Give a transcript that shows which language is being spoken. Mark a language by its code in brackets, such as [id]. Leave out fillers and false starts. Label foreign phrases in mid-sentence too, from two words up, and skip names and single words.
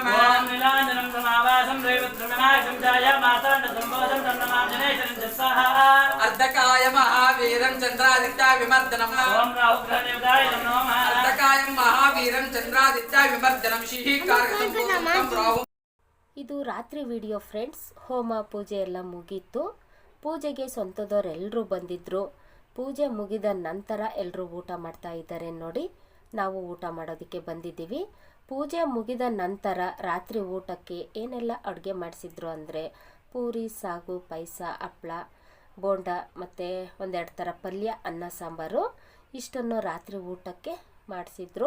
[sa] ॐ नीलाञ्जनं समावासं रविपुत्रं विनायकं चाय मार्ताण्ड सम्बोधं तं नमामि शनैश्चरं च स्वाहा अर्धकाय महावीरं चंद्रादित्य विमर्दनम् ॐ राहुग्रहदेवताय नमः अर्धकाय महावीरं चंद्रादित्य विमर्दनम् शीहीकारकं राहु [kn] ಇದು ರಾತ್ರಿ [en] video friends. [kn] ಹೋಮ ಪೂಜೆ ಎಲ್ಲ ಮುಗೀತು. ಪೂಜೆಗೆ ಸ್ವಂತದವರೆಲ್ಲರೂ ಬಂದಿದ್ದರು. ಪೂಜೆ ಮುಗಿದ ನಂತರ ಎಲ್ಲರೂ ಊಟ ಮಾಡ್ತಾ ಇದ್ದಾರೆ ನೋಡಿ. ನಾವು ಊಟ ಮಾಡೋದಕ್ಕೆ ಬಂದಿದ್ದೀವಿ. ಪೂಜೆ ಮುಗಿದ ನಂತರ ರಾತ್ರಿ ಊಟಕ್ಕೆ ಏನೆಲ್ಲ ಅಡುಗೆ ಮಾಡಿಸಿದ್ರು ಅಂದರೆ ಪೂರಿ, ಸಾಗು, ಪಾಯಸ, ಹಪ್ಪಳ, ಬೋಂಡ ಮತ್ತು ಒಂದೆರಡು ಥರ ಪಲ್ಯ, ಅನ್ನ, ಸಾಂಬಾರು ಇಷ್ಟನ್ನು ರಾತ್ರಿ ಊಟಕ್ಕೆ ಮಾಡಿಸಿದ್ರು.